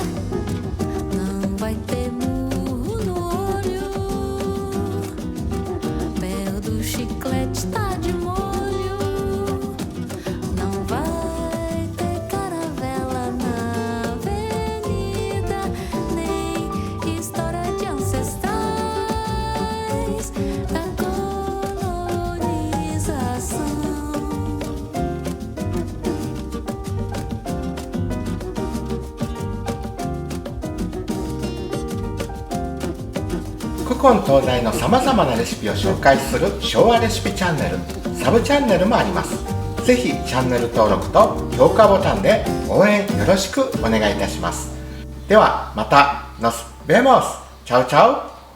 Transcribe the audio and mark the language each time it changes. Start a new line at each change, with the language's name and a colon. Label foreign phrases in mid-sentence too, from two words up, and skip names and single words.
Portuguese: Não vai ter murro no olho, Bel do chiclete tá de molho. Não vai ter caravela na avenida, nem história de ancestrais da colonização.
Japanese: 古今東西のさまざまなレシピを紹介する昭和レシピチャンネル、サブチャンネルもあります。ぜひチャンネル登録と評価ボタンで応援よろしくお願いいたします。ではまた、
Portuguese: nos vemos!
Japanese: チャウチャウ